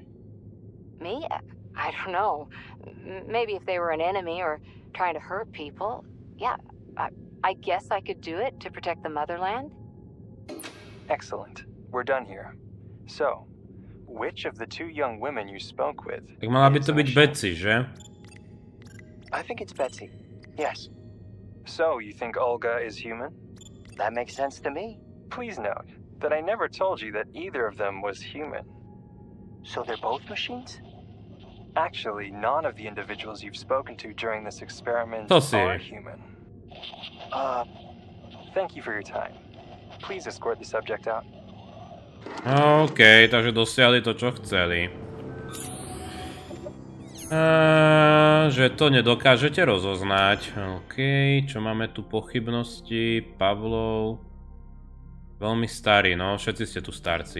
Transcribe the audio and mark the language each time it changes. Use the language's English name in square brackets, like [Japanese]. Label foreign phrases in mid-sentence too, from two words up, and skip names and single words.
[English] Me? I don't know. Maybe if they were an enemy or trying to hurt people. Yeah, I guess I could do it to protect the motherland. Excellent. We're done here. So, which of the two young women you spoke with? [Slovak] Tak mala by to byť Betsy, že? [English] I think it's Betsy. Yes. So, you think Olga is human? That makes sense to me. Please note that I never told you that either of them was human. So they're both machines? Actually, none of the individuals you've spoken to during this experiment are human. Thank you for your time. Please escort the subject out. [Slovak] OK, takže dosiahli to, čo chceli. Že to nedokážete rozoznať. OK, čo máme tu pochybnosti? Pavlov. Veľmi starý, no, všetci ste tu starci.